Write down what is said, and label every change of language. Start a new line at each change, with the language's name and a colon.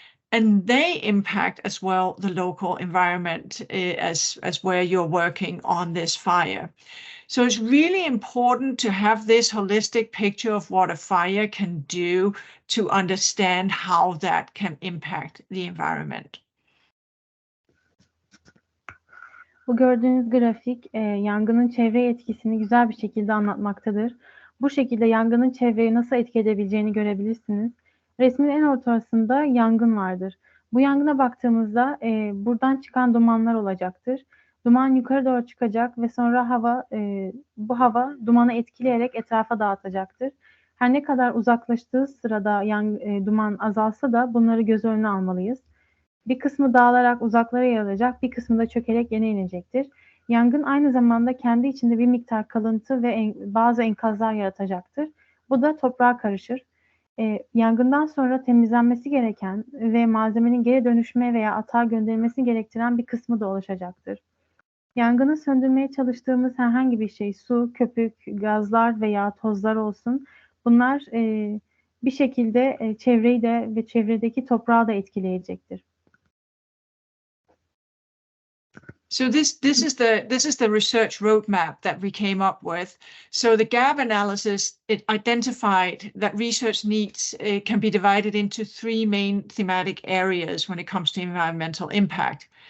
English: And they impact as well the local environment as where you're working on this fire. So it's really important to have this holistic picture of what a fire can do to understand how that can impact the environment.
Turkish: Bu gördüğünüz grafik yangının çevreye etkisini güzel bir şekilde anlatmaktadır. Bu şekilde yangının çevreyi nasıl etki edebileceğini görebilirsiniz. Resmin en ortasında yangın vardır. Bu yangına baktığımızda buradan çıkan dumanlar olacaktır. Duman yukarı doğru çıkacak ve sonra bu hava dumanı etkileyerek etrafa dağıtacaktır. Her ne kadar uzaklaştığı sırada duman azalsa da bunları göz önüne almalıyız. Bir kısmı dağılarak uzaklara yayılacak, bir kısmı da çökerek yere inecektir. Yangın aynı zamanda kendi içinde bir miktar kalıntı ve bazı enkazlar yaratacaktır. Bu da toprağa karışır. Yangından sonra temizlenmesi gereken ve malzemenin geri dönüşme veya atağa gönderilmesi gerektiren bir kısmı da oluşacaktır. Yangını söndürmeye çalıştığımız herhangi bir şey, su, köpük, gazlar veya tozlar olsun, bunlar bir şekilde çevreyi de ve çevredeki toprağı da etkileyecektir.
English: So this is the research roadmap that we came up with. So the gap analysis, it identified that research needs can be divided into three main thematic areas when it comes to environmental impact.